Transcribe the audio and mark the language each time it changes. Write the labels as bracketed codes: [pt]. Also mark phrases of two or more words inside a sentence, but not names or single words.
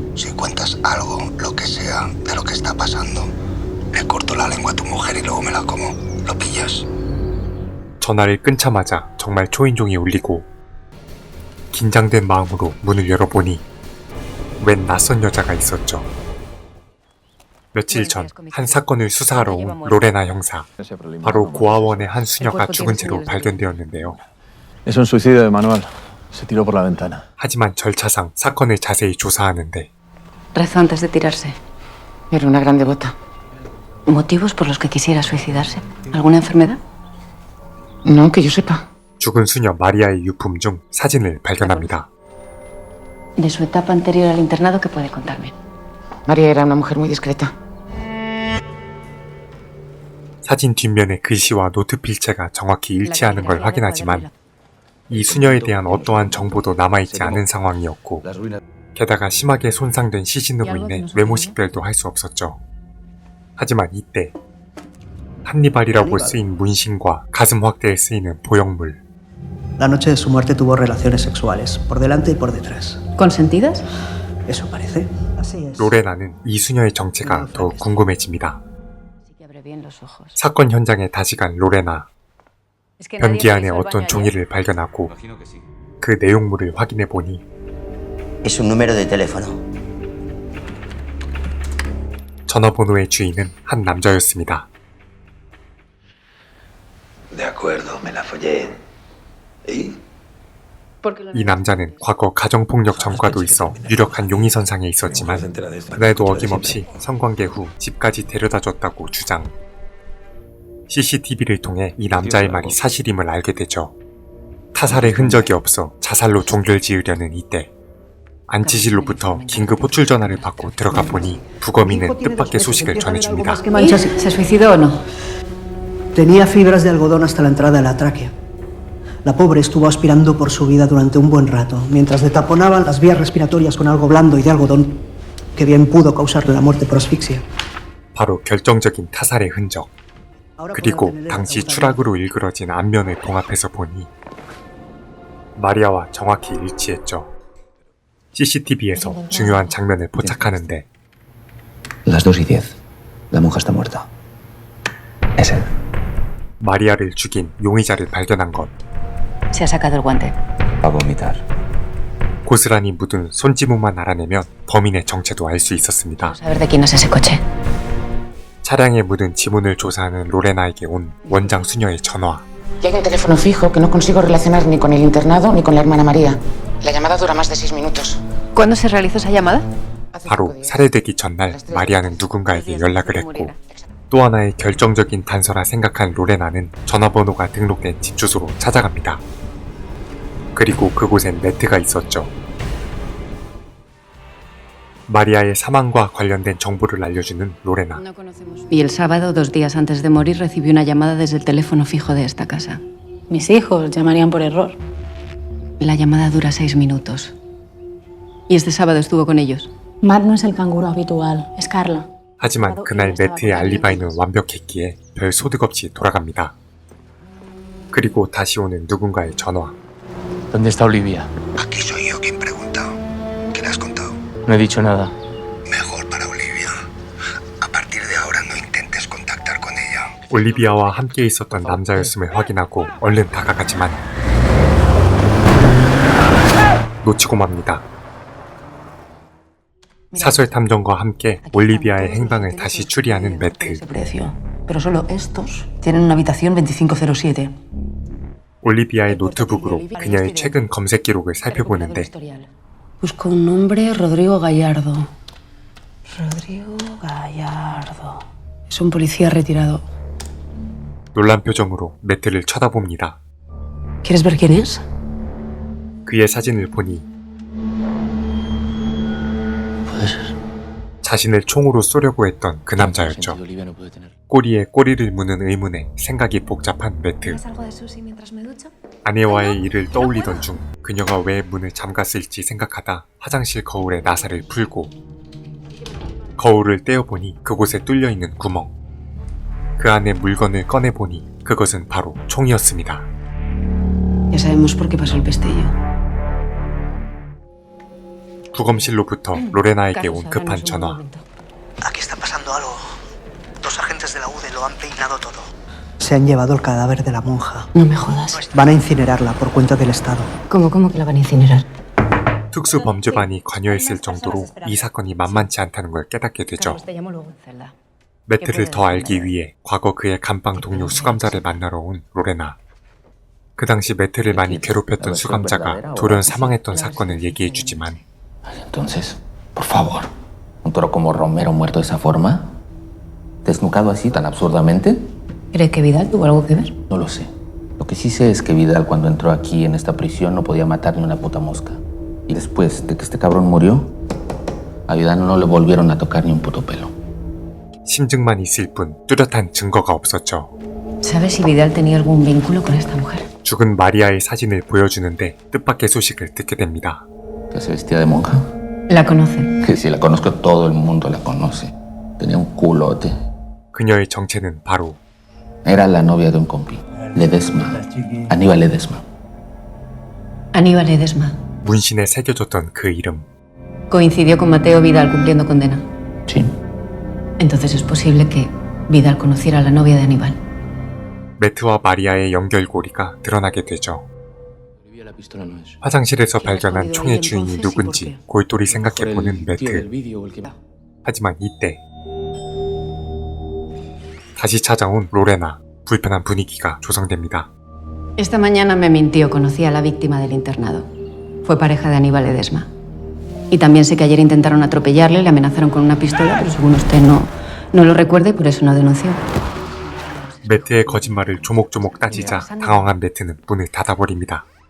[es] Si cuentas algo, lo que sea, de lo que está pasando, le corto la lengua a tu mujer y luego me la como. ¿Lo pillas? [ko] 전화를 끊자마자 정말 초인종이 울리고 긴장된 마음으로 문을 열어보니 웬 낯선 여자가 있었죠. 며칠 전 한 사건을 수사하러 온 로레나 형사. 바로 고아원의 한 수녀가 죽은 채로 발견되었는데요. [es] Es un suicidio de Manuel. Se tiró por la ventana. [ko] 하지만 절차상 사건을 자세히 조사하는데 [es] Rezó antes de tirarse. Era una gran devota. ¿Motivos por los que quisiera suicidarse? ¿Alguna enfermedad? No, que yo sepa. [ko] 죽은 수녀 마리아의 유품 중 사진을 발견합니다. [es] De su etapa anterior al internado, ¿qué puede contarme? María era una mujer muy discreta. [ko] 사진 뒷면의 글씨와 노트 필체가 정확히 일치하는 걸 확인하지만 이 수녀에 대한 어떠한 정보도 남아있지 않은 상황이었고 게다가 심하게 손상된 시신으로 인해 외모 식별도 할 수 없었죠. 하지만 이때 한니발이라고 쓰인 문신과 가슴 확대에 쓰이는 보형물. [es] La noche de su muerte tuvo relaciones sexuales, por delante y por detrás. ¿Consentidas? Eso parece. Así es. [ko] 로레나는 이 수녀의 정체가 더욱 궁금해집니다. [es] Sí que abre bien los ojos. [ko] 사건 현장에 다시 간 로레나. 변기 안에 어떤 종이를 발견하고 그 내용물을 확인해 보니 [es] Es un número de teléfono. [ko] 전화번호의 주인은 한 남자였습니다. [es] De acuerdo, me la follé. ¿Y? [ko] 이 남자는 과거 가정폭력 전과도 있어 유력한 용의선상에 있었지만 그날도 어김없이 성관계 후 집까지 데려다줬다고 주장. CCTV를 통해 이 남자의 말이 사실임을 알게 되죠. 타살의 흔적이 없어 자살로 종결 지으려는 이때 안치실로부터 긴급 호출 전화를 받고 들어가 보니 부검이는 뜻밖의 소식을 전해줍니다. [es] ¿Se suicidó o no? Tenía fibras de algodón hasta la entrada de la tráquea. La pobre estuvo aspirando por su vida durante un buen rato, mientras detaponaban las vías respiratorias con algo blando y de algodón, que bien pudo causarle la muerte por asfixia. [ko] 바로 결정적인 타살의 흔적. 그리고 당시 추락으로 일그러진 안면을 봉합해서 보니 마리아와 정확히 일치했죠. CCTV에서 중요한 장면을 포착하는데 [es] Las 2:10. La monja está muerta. Es él. [ko] 마리아를 죽인 용의자를 발견한 것. [es] Se ha sacado el guante. Va a vomitar. [ko] 고스란히 묻은 손지문만 알아내면 범인의 정체도 알 수 있었습니다. [es] Saber de quién es ese coche. [ko] 차량에 묻은 지문을 조사하는 로레나에게 온 원장 수녀의 전화. [es] Ya hay un teléfono fijo que no consigo relacionar ni con el internado ni con la hermana María. La llamada dura más de 6 minutos. ¿Cuándo se realizó esa llamada? [ko] 바로 살해되기 전날 마리아는 누군가에게 연락을 했고 또 하나의 결정적인 단서라 생각한 로레나는 전화번호가 등록된 집 주소로 찾아갑니다. 그리고 그곳엔 네트가 있었죠. 마리아의 사망과 관련된 정보를 알려주는 로레나. [es] Y el sábado, 2 días antes de morir, recibió una llamada desde el teléfono fijo de esta casa. Mis hijos llamarían por error. La llamada dura 6 minutos. Y este sábado estuvo con ellos. Matt no es el canguro habitual, es Carla. [ko] 하지만 그날 네트의 알리바이는 완벽했기에 별 소득 없이 돌아갑니다. 그리고 다시 오는 누군가의 전화. [es] ¿Dónde está Olivia? Aquí soy yo quien pregunta. ¿Qué le has contado? No he dicho nada. Mejor para Olivia. A partir de ahora no intentes contactar con ella. [ko] 올리비아와 함께 있었던 남자였음을 확인하고 얼른 다가가지만 놓치고 맙니다. 사설 탐정과 함께 올리비아의 행방을 다시 추리하는 매트. [es] Pero solo estos tienen una habitación 2507. [ko] 올리비아의 노트북으로 그녀의 최근 검색 기록을 살펴보는데 [es] Busco un nombre, Rodrigo Gallardo. Rodrigo Gallardo. Es un policía retirado. [ko] 놀란 표정으로 매트를 쳐다봅니다. [es] ¿Quieres ver quién es? [ko] 그의 사진을 보니 자신을 총으로 쏘려고 했던 그 남자였죠. 꼬리에 꼬리를 무는 의문에 생각이 복잡한 매트. 아내와의 일을 떠올리던 중 그녀가 왜 문을 잠갔을지 생각하다 화장실 거울에 나사를 풀고 거울을 떼어보니 그곳에 뚫려있는 구멍. 그 안에 물건을 꺼내보니 그것은 바로 총이었습니다. [es] Ya sabemos por qué pasó el pestillo. [ko] 부검실로부터 로레나에게 온 급한 전화. [es] Aquí está pasando algo. Los agentes de la UDE lo han peinado todo. Se han llevado el cadáver de la monja. No me jodas. Van a incinerarla por cuenta del Estado. ¿Cómo que la van a incinerar? [ko] 특수범죄반이 관여했을 정도로 이 사건이 만만치 않다는 걸 깨닫게 되죠. 매트를 더 알기 위해 과거 그의 감방 동료 수감자를 만나러 온 로레나. 그 당시 매트를 많이 괴롭혔던 수감자가 돌연 사망했던 사건을 얘기해주지만 [es] Entonces, por favor, un toro como Romero muerto de esa forma, desnucado así tan absurdamente. ¿Crees que Vidal tuvo algo que ver? No lo sé. Lo que sí sé es que Vidal cuando entró aquí en esta prisión no podía matar ni una puta mosca. Y después de que este cabrón murió, a Vidal no le volvieron a tocar ni un puto pelo. [ko] 심증만 있을 뿐 뚜렷한 증거가 없었죠. [es] ¿Sabes si Vidal tenía algún vínculo con esta mujer? [ko] 죽은 마리아의 사진을 보여주는데 뜻밖의 소식을 듣게 됩니다. [es] ¿Que se vestía de monja? La conoce. Que si la conozco, todo el mundo la conoce. Tenía un culote. [ko] 그녀의 정체는 바로 [es] Era la novia de un compi. Ledesma. Aníbal Ledesma. Aníbal Ledesma. [ko] 문신에 새겨졌던 그 이름. [es] Coincidió con Mateo Vidal cumpliendo condena. Sí. Entonces es posible que Vidal conociera a la novia de Aníbal. [ko] 매트와 마리아의 연결고리가 드러나게 되죠. 화장실에서 발견한 총의 주인이 누군지 골똘히 생각해보는 매트. 하지만 이때 다시 찾아온 로레나. 불편한 분위기가 조성됩니다. [es] Esta mañana me mintió, conocí a la víctima del internado. Fue pareja de Aníbal Ledesma. Y también sé que ayer intentaron atropellarle, le amenazaron con una pistola, pero según usted no lo recuerda y por eso no denunció. [ko] 매트의 거짓말을 조목조목 따지자 당황한 매트는 문을 닫아버립니다.